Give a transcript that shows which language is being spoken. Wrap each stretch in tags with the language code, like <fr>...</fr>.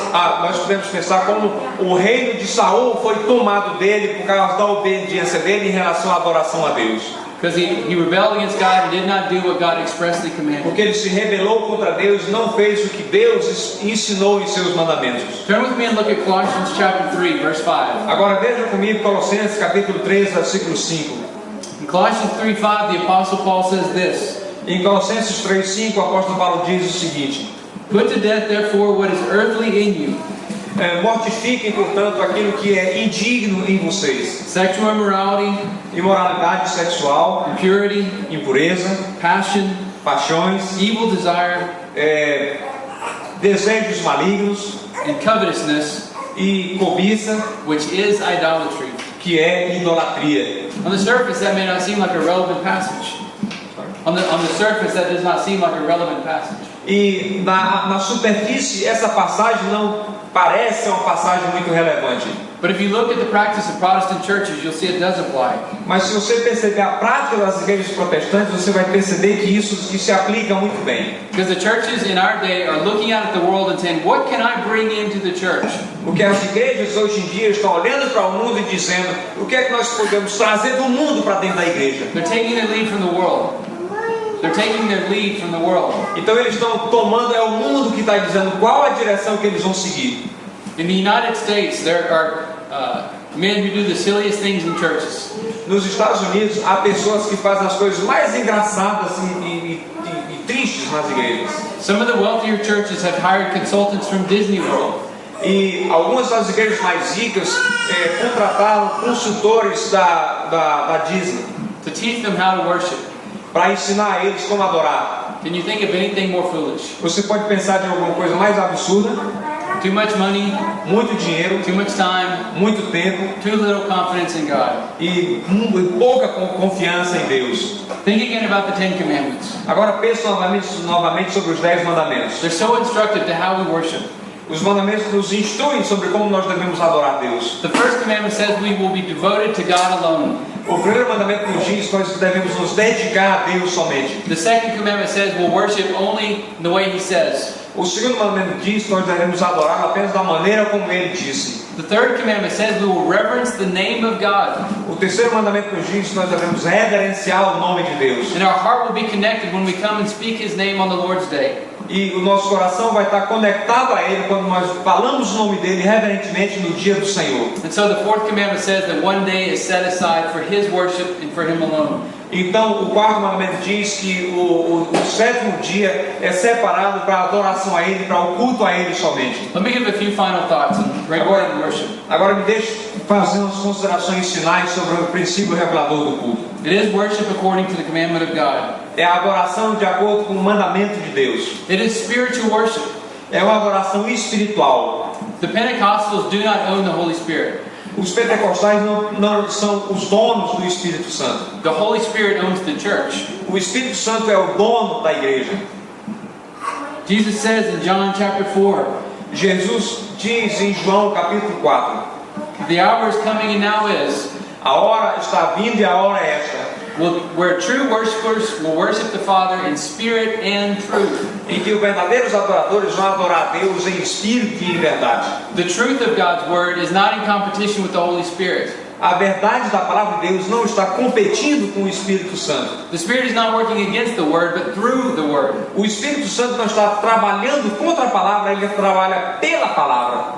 <pt>Nós podemos pensar como o reino de Saul foi tomado dele por causa da obediência dele em relação à adoração a Deus.</pt> <en>because he rebelled against God and did not do what God expressly commanded.</en> <pt>Porque ele se rebelou contra Deus e não fez o que Deus ensinou em seus mandamentos.</pt> <en>Turn with me and look at Colossians chapter 3, verse 5.</en> <pt>Agora veja comigo Colossenses capítulo 3, versículo 5.</pt> <en>In Colossians 3:5, the Apostle Paul says this:</en> <pt>Em Colossenses 3:5, o apóstolo Paulo diz o seguinte:</pt> <en>Put to death, therefore, what is earthly in you:</en> <pt>mortifiquem, portanto, aquilo que é indigno em vocês:</pt> <en>sexual immorality,</en> <pt>imoralidade sexual,</pt> <en>impurity,</en> <pt>impureza,</pt> <en>passion,</en> <pt>paixões,</pt> <en>evil desire,</en> <pt>desejos malignos</pt> <en>and covetousness,</en> <pt>e cobiça,</pt> <en>which is idolatry.</en> <pt>que é idolatria.</pt> <en>On the surface, that may not seem like a relevant passage. On the surface, that does not seem like a relevant passage.</en> <pt>E na superfície, essa passagem não parece uma passagem muito relevante.</pt> <en>But if you look at the practice of Protestant churches, you'll see it does apply.</en> <pt>Mas se você perceber a prática das igrejas protestantes, você vai perceber que isso se aplica muito bem.</pt> <en>Because the churches in our day are looking out at the world and saying, what can I bring into the church?</en> <pt>Porque as igrejas hoje em dia estão olhando para o mundo e dizendo: o que é que nós podemos trazer do mundo para dentro da igreja?</pt> <en>They're taking their lead from the world. They're taking their lead from the world.</en> <pt>Então eles estão tomando, é o mundo que está dizendo qual a direção que eles vão seguir.</pt> <en>In the United States, there are men who do the silliest things in churches.</en> <pt>Nos Estados Unidos, há pessoas que fazem as coisas mais engraçadas e tristes nas igrejas.</pt> <en>Some of the wealthier churches have hired consultants from Disney World.</en> <pt>E algumas das igrejas mais ricas contrataram consultores da Disney</pt> <en>to teach them how to worship.</en> <pt>para ensinar a eles como adorar.</pt> <en>Can you think of anything more foolish?</en> <pt>Você pode pensar em alguma coisa mais absurda?</pt> <en>Too much money,</en> <pt>Muito dinheiro,</pt> <en>too much time,</en> <pt>muito tempo</pt> <en>too little confidence in God.</en> <pt>e pouca confiança em Deus.</pt> <en>Think again about the Ten Commandments.</en> <pt>Agora pense novamente sobre os 10 mandamentos.</pt> <en>They're so instructive to how we worship.</en> <pt>Os mandamentos nos instruem sobre como nós devemos adorar Deus.</pt> <en>The first commandment says we will be devoted to God alone.</en> <pt>O primeiro mandamento nos diz que nós devemos nos dedicar a Deus somente.</pt> <en>The second commandment says we'll worship only the way He says.</en> <pt>O segundo mandamento diz que nós devemos adorar apenas da maneira como Ele disse.</pt> <en>The third commandment says we will reverence the name of God.</en> <pt>O terceiro mandamento nos diz que nós devemos reverenciar o nome de Deus.</pt> <en>And our heart will be connected when we come and speak His name on the Lord's Day.</en> <pt>E o nosso coração vai estar conectado a Ele quando nós falamos o nome dEle reverentemente no dia do Senhor.</pt> <en>And so the fourth commandment says that one day is set aside for His worship and for Him alone.</en> <pt>Então o quarto mandamento diz que o sétimo dia é separado para a adoração a Ele, para o culto a Ele somente.</pt> <en>Let me give a few final thoughts on regulating worship.</en> <pt>Agora me deixe fazer umas considerações finais sobre o princípio regulador do culto.</pt> <en>It is worship according to the commandment of God.</en> <pt>É a adoração de acordo com o mandamento de Deus.</pt> <en>It is spiritual worship.</en> <pt>É uma adoração espiritual.</pt> <en>The Pentecostals do not own the Holy Spirit.</en> <pt>Os pentecostais não são os donos do Espírito Santo.</pt> <en>The Holy Spirit owns the church.</en> <pt>O Espírito Santo é o dono da igreja.</pt> <en>Jesus says in John chapter 4,</en> <pt>Jesus diz em João capítulo 4,</pt> <en>the hour is coming and now is,</en> <pt>a hora está vindo e a hora é esta,</pt> <en>where true worshipers will worship the Father in spirit and truth.</en> <pt>em que os verdadeiros adoradores vão adorar a Deus em espírito e em verdade.</pt> <en>The truth of God's word is not in competition with the Holy Spirit.</en> <pt>A verdade da palavra de Deus não está competindo com o Espírito Santo.</pt> <en>The Spirit is not working against the word, but through the word.</en> <pt>O Espírito Santo não está trabalhando contra a palavra, ele trabalha pela palavra.</pt>